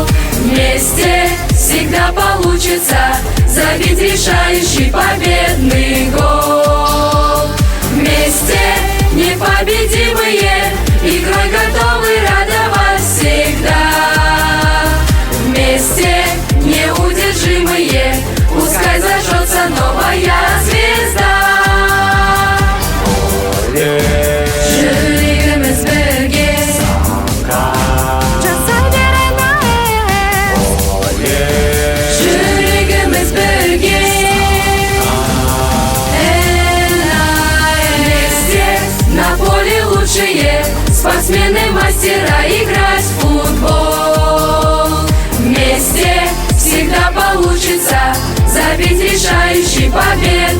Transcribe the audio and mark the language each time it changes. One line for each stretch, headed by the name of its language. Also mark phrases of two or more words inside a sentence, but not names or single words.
Russian: Вместе всегда получится забить решающий победный гол. Вместе непобедимые, игрой готовы радовать всегда. Вместе неудержимые, пускай зажжется новая звезда.
Kazakh: Жүрегіміз бірге, жасай бері наез. Жүрегіміз бірге,
Russian: вместе на поле лучшие спортсмены, мастера играть в футбол. Вместе всегда получится забить решающий побед.